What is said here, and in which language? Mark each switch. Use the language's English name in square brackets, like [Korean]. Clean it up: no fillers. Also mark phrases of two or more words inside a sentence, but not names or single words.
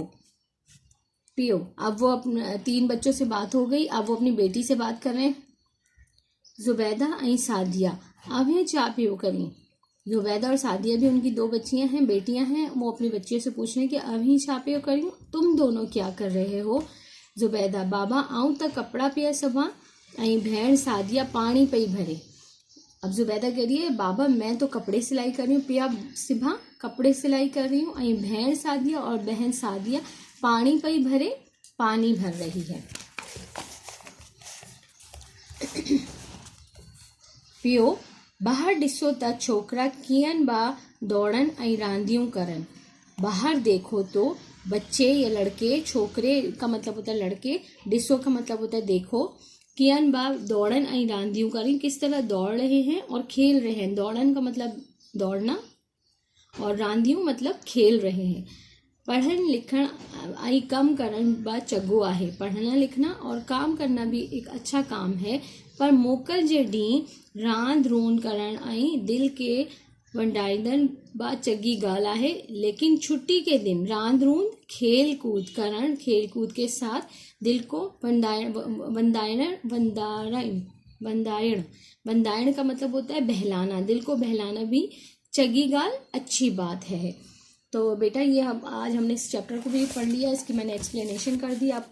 [Hindi] पियो, अब वो अपने 3 बच्चों से बात हो गई, अब वो अपनी बेटी से बात कर रहे हैं। [Sindhi] जुबैदा ऐं सादिया अब है चा पियो करें। [Hindi] जुबैदा और सादिया भी उनकी 2 बच्चियां हैं, बेटियां हैं। वो अपनी बच्चियों से पूछ रहे हैं कि अभी [Sindhi] छापे करियो, [Hindi] तुम दोनों क्या कर रहे हो। [Sindhi] जुबैदा बाबा आऊं तक कपड़ा पिया सभा ऐं भेण सादिया पानी पई भरे। [Hindi] अब जुबैदा कह रही है, बाबा मैं तो कपड़े सिलाई कर रही हूँ, [Sindhi] पिया सिभा [Hindi] कपड़े सिलाई कर रही हूँ, [Sindhi] ऐं भेण सादिया [Hindi] और बहन सादिया [Sindhi] पानी पई भरे, [Hindi] पानी भर रही है। [Sindhi] पियो ॿाहिरि ॾिसो त छोकिरा कीअं बा दौड़नि ऐं रांदियूं करनि। [Hindi] बाहर देखो तो बच्चे या लड़के, छोकरे का मतलब होता है लड़के, ॾिसो का मतलब होता है देखो। [Sindhi] कियन बा दौड़न ऐं रांदियूं करी, [Hindi] किस तरह दौड़ रहे हैं और खेल रहे हैं। दौड़न का मतलब दौड़ना और रांदियूं मतलब खेल रहे हैं। [Sindhi] पढ़न लिखण ऐं कम करण बा चङो आहे। [Hindi] पढ़ना लिखना और काम करना भी एक अच्छा काम है, [Sindhi] पर मोकल जे ॾींहुं रांद रूंद करण ऐं दिल के वंडाईंदन बा चङी ॻाल्हि आहे। [Hindi] लेकिन छुट्टी के दिन [Sindhi] रांद रूंद [Hindi] खेल कूद करण, खेल कूद के साथ दिल को वंदाइण का मतलब होता है बहलाना। दिल को बहलाना भी [Sindhi] चंगी गाल, [Hindi] अच्छी बात है। तो बेटा ये हम आज हमने इस चैप्टर को भी पढ़ लिया, इसकी मैंने एक्सप्लेनेशन कर दी आपको।